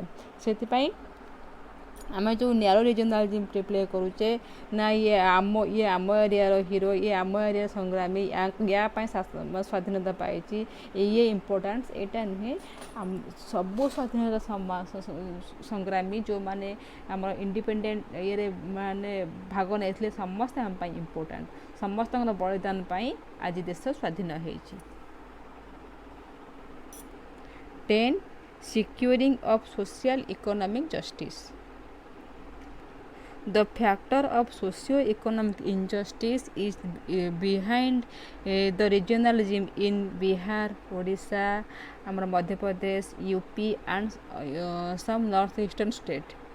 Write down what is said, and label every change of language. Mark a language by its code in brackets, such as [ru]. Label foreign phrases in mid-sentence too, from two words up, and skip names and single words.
[or] ସେଥିପାଇଁ ଆମେ ଯେଉଁ [en] narrow regionalism play [or] କରୁଛେ ନା ଇଏ ଆମ ଏରିଆର ହିରୋ ଇଏ ଆମ ଏରିଆ ସଂଗ୍ରାମୀ ୟା ପାଇଁ ସ୍ୱାଧୀନତା ପାଇଛି ଇଏ ଇମ୍ପୋର୍ଟାନ୍ସ ଏଇଟା ନୁହେଁ ସବୁ ସ୍ୱାଧୀନତା ସଂଗ୍ରାମୀ ଯେଉଁମାନେ ଆମର ଇଣ୍ଡିପେଣ୍ଡେଣ୍ଟ ଇଏରେ ମାନେ ଭାଗ ନେଇଥିଲେ ସମସ୍ତେ ଆମ ପାଇଁ ଇମ୍ପୋର୍ଟାଣ୍ଟ ସମସ୍ତଙ୍କର ବଳିଦାନ ପାଇଁ ଆଜି ଦେଶ ସ୍ୱାଧୀନ ହେଇଛି 10. [en] Securing of social economic justice. The factor of socio-economic injustice is behind the regionalism in Bihar, Odisha, Madhya Pradesh, UP and some northeastern state.